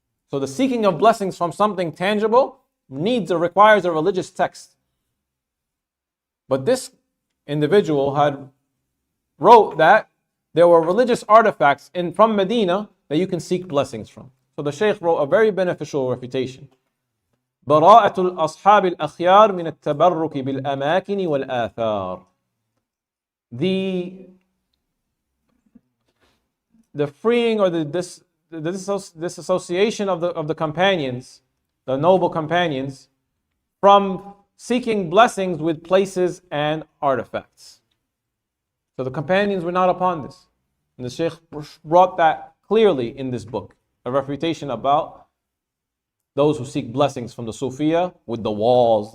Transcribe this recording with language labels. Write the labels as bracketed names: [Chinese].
[English] So the seeking of blessings from something tangible requires a religious text. But this individual had wrote that there were religious artifacts from Medina that you can seek blessings from. So the Shaykh wrote a very beneficial refutation. [Arabic] براءة الأصحاب الأخيار من التبرك بالأماكن والآثار. [English] The freeing or the disassociation of the companions, the noble companions, from seeking blessings with places and artifacts. So the companions were not upon this. And the Shaykh brought that clearly in this book, a refutation about those who seek blessings from the Sufiya with the walls.